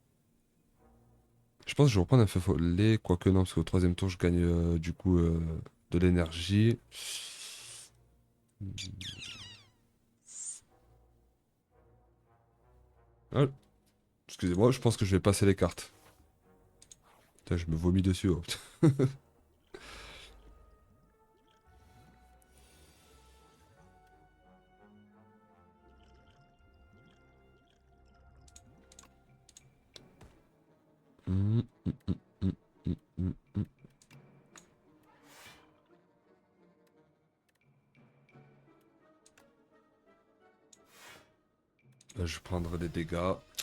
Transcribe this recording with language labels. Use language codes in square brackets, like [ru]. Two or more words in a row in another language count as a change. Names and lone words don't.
[fr] Je pense que je vais reprendre un feu follet, quoique non, parce qu'au troisième tour, je gagne du coup de l'énergie. Ah, excusez-moi, je pense que je vais passer les cartes. Putain, je me vomis dessus. Oh. Hum, hum, hum, hum, hum, hum, hum. Là, je prendrai des dégâts.